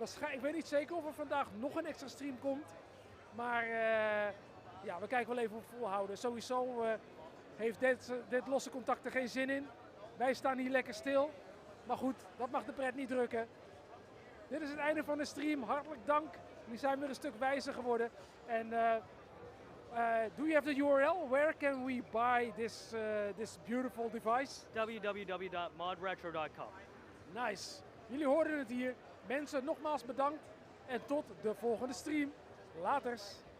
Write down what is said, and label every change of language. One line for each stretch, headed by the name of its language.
Dutch: Ik weet niet zeker of er vandaag nog een extra stream komt. Maar ja, we kijken wel even hoe we volhouden. Sowieso heeft dit losse contact er geen zin in. Wij staan hier lekker stil. Maar goed, dat mag de pret niet drukken. Dit is het einde van de stream. Hartelijk dank. Nu zijn we weer een stuk wijzer geworden.
English: En do you have the URL? Where can we buy this beautiful device? www.modretro.com. Nice.
Dutch: Jullie hoorden het hier. Mensen, nogmaals bedankt. En tot de volgende stream. Laters.